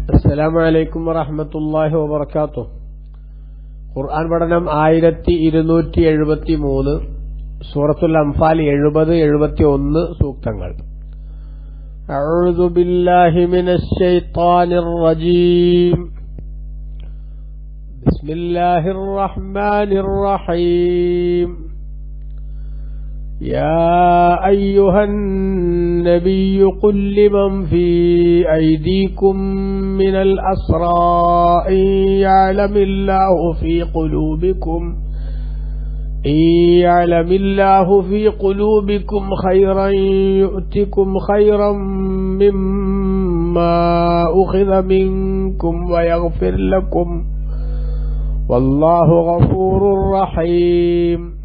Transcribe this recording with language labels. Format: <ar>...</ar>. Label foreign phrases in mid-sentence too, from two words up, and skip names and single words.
<ar>السلام عليكم ورحمة الله وبركاته.</ar> <ml>ഖുർആൻ പഠനം 1273, സൂറത്തുൽ അംഫാൽ 70-71 സൂക്തങ്ങൾ.</ml> <ar>أعوذ بالله من الشيطان الرجيم. بسم الله الرحمن الرحيم. يا أيها النبي قل لمن في أيديكم من الأسرى إن يعلم الله في قلوبكم خيرا يؤتكم خيرا مما أخذ منكم ويغفر لكم والله غفور رحيم.</ar>